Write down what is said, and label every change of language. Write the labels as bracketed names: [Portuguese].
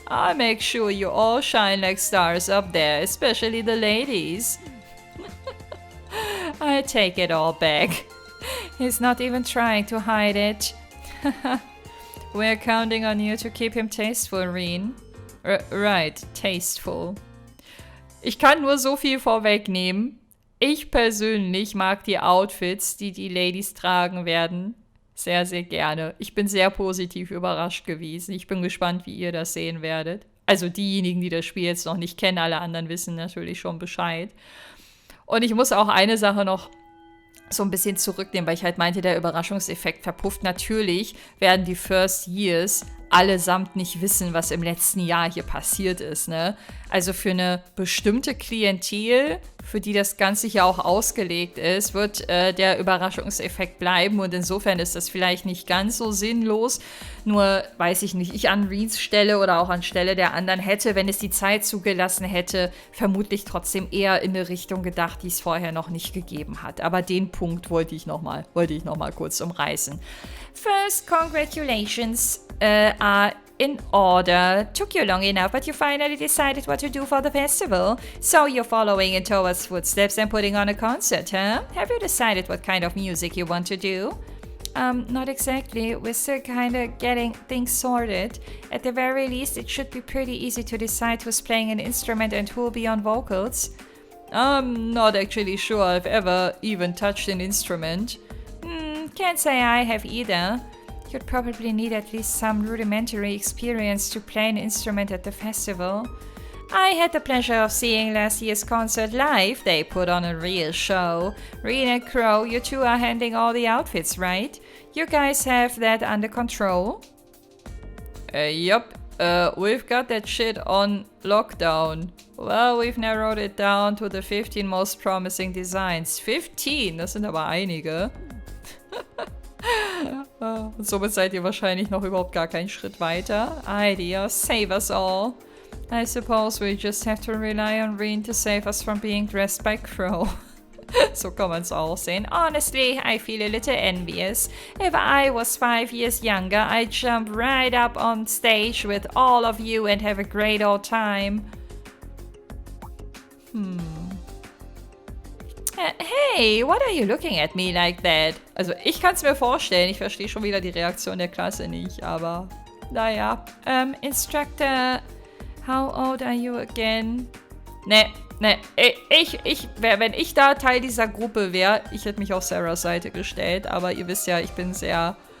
[English] I'll make sure you all shine like stars up there, especially the ladies. I take it all back. He's not even trying to hide it. We're counting on you to keep him tasteful, Reen. Right, tasteful. [German] Ich kann nur so viel vorwegnehmen. Ich persönlich mag die Outfits, die die Ladies tragen werden, sehr, sehr gerne. Ich bin sehr positiv überrascht gewesen. Ich bin gespannt, wie ihr das sehen werdet. Also diejenigen, die das Spiel jetzt noch nicht kennen, alle anderen wissen natürlich schon Bescheid. Und ich muss auch eine Sache noch so ein bisschen zurücknehmen, weil ich halt meinte, der Überraschungseffekt verpufft. Natürlich werden die First Years allesamt nicht wissen, was im letzten Jahr hier passiert ist, ne? Also für eine bestimmte Klientel, für die das Ganze hier auch ausgelegt ist, wird der Überraschungseffekt bleiben und insofern ist das vielleicht nicht ganz so sinnlos. Nur, weiß ich nicht, ich an Reeds Stelle oder auch an Stelle der anderen hätte, wenn es die Zeit zugelassen hätte, vermutlich trotzdem eher in eine Richtung gedacht, die es vorher noch nicht gegeben hat. Aber den Punkt wollte ich noch mal kurz umreißen. [English] First, congratulations are in order. Took you long enough, but you finally decided what to do for the festival. So you're following in Towa's footsteps and putting on a concert, huh? Have you decided what kind of music you want to do? Not exactly. We're still kinda getting things sorted. At the very least, it should be pretty easy to decide who's playing an instrument and who'll be on vocals. I'm not actually sure I've ever even touched an instrument. Can't say I have either. You'd probably need at least some rudimentary experience to play an instrument at the festival. I had the pleasure of seeing last year's concert live. They put on a real show. Reen and Crow, you two are handling all the outfits, right? You guys have that under control? Yup. We've got that shit on lockdown. Well, we've narrowed it down to the 15 most promising designs. [German] 15? Das sind aber einige. Und somit seid ihr wahrscheinlich noch überhaupt gar keinen Schritt weiter. [English] Idea, save us all. I suppose we just have to rely on Reen to save us from being dressed by Crow. [German] So kann man es auch sehen. [English] Honestly, I feel a little envious. If I was 5 years younger, I'd jump right up on stage with all of you and have a great old time. Hey, what are you looking at me like that? [German] Also ich kann es mir vorstellen, ich verstehe schon wieder die Reaktion der Klasse nicht, aber naja. [English] Instructor, how old are you again? [German] Ne, wenn ich da Teil dieser Gruppe wäre, ich hätte mich auf Sarahs Seite gestellt, aber ihr wisst ja, ich bin sehr